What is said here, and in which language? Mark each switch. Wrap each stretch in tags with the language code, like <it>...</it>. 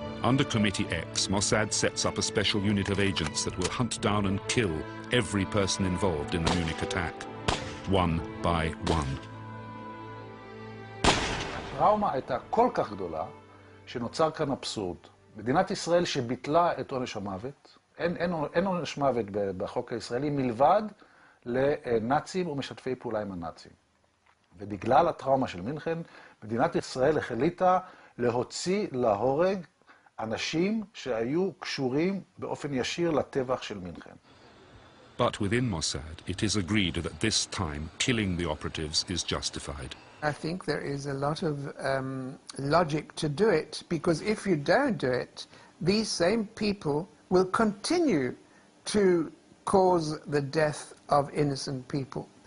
<en>Under Committee X, Mossad sets up a special unit of agents that will hunt down and kill every person involved in the Munich attack, one by one.</en> <he>הטראומה הייתה כל כך גדולה, שנוצר כאן אבסורד. מדינת ישראל שביטלה את עונש המוות, אין עונש מוות בחוק הישראלי, מלבד לנאצים ומשתפי פעולה עם הנאצים. ובגלל הטראומה של מינכן, מדינת ישראל החליטה להוציא להורג אנשים שהיו קשורים באופן ישיר לטבח של מינכן.</he> <en>But within Mossad, it is agreed that at this time, killing the operatives is justified. I think there is a lot of logic to do it, because if you don't do it, these same people will continue to cause the death of innocent people.</en>